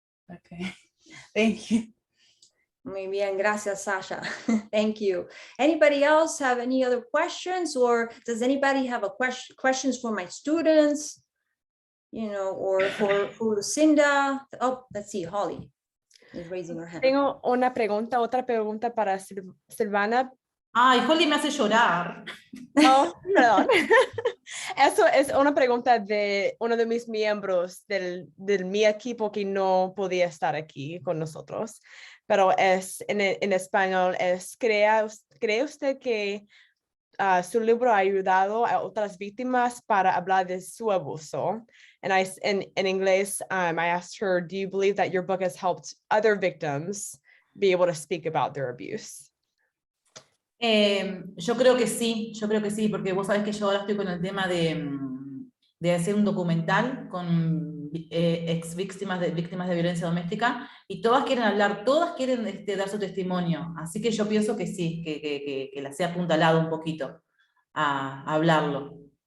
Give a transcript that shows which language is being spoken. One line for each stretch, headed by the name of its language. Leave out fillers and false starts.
English: Okay. Thank you.
Spanish: Muy bien, gracias, Sasha.
English: Thank you. Anybody else have any other questions, or does anybody have a questions for my students? You know, or for Lucinda? Oh, let's see, Holly is raising her hand.
Spanish: Tengo una pregunta, otra pregunta para Silvana. Ay, Holly me hace llorar. Oh, perdón. Eso es una pregunta de uno de mis miembros del mi equipo que no podía estar aquí con nosotros. pero es en español, ¿cree usted que su libro ha ayudado a otras víctimas para hablar de su abuso?
English: And in English, I asked her, do you believe that your book has helped other victims be able to speak about their abuse?
Spanish: Yo creo que sí, porque vos sabés que yo ahora estoy con el tema de hacer un documental con ex víctimas de violencia doméstica, y todas quieren hablar, todas quieren dar su testimonio, así que yo pienso que sí, que las he apuntalado un poquito a hablarlo.